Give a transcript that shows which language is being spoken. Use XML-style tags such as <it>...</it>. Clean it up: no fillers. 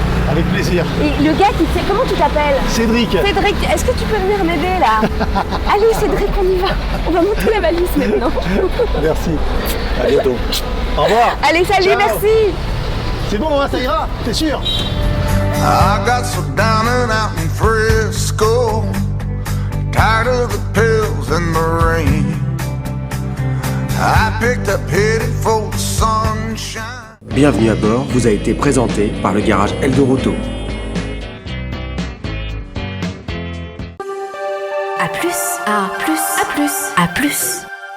<fr>Avec plaisir. Et le gars qui sait, comment tu t'appelles? Cédric. Cédric, est-ce que tu peux venir m'aider là? Allez Cédric, on y va. On va monter la valise maintenant. Merci. À bientôt. Au revoir. Allez, salut, Ciao. merci. C'est bon, hein, ça ira, t'es sûr?</fr> <en>I got so down and out in Frisco, tired of the pills and the rain. I picked up headed for the sunshine.</en> <fr>Bienvenue à bord vous a été présenté par le garage Eldorado. À plus, à plus, à plus, à plus.</fr>